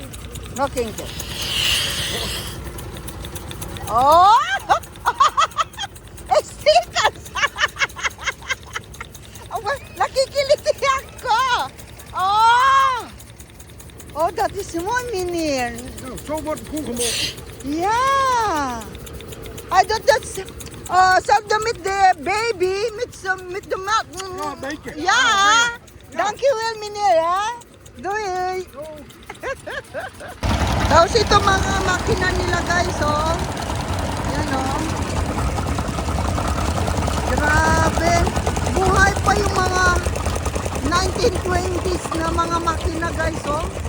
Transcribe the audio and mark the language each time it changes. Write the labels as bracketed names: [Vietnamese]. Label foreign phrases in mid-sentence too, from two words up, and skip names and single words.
[Dutch] Nog een keer. Oh! [Filipino] Stikas! Nakikiliti ako! [Dutch] Oh! Oh, dat is mooi, meneer. Nou, zo wordt het goed gemolken. Ja! [English] I thought that's... [Dutch] Zelfde met de baby, met de melk. Ja, een beetje. Ja! Dankjewel, meneer, ha? Doei! [Filipino] Tapos ito mga makina nila guys, oh. Yan, oh. Grabe. Buhay pa yung mga 1920s na mga makina guys, oh.